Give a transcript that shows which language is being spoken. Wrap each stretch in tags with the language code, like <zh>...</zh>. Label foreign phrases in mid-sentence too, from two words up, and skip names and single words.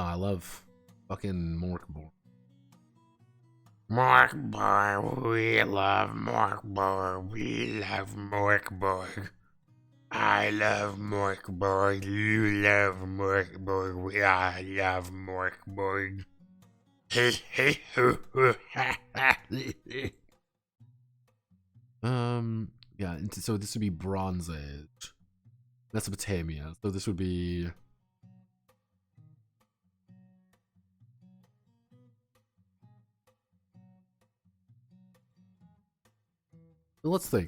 <en>I love fucking Morkborg. Morkborg. We love Morkborg. We love Morkborg. I love Morkborg. You love Morkborg. I love Morkborg. Hey, hey, hoo, hoo, ha, ha. Yeah, so this would be Bronze Age. Mesopotamia. So this would be... Let's think.</en>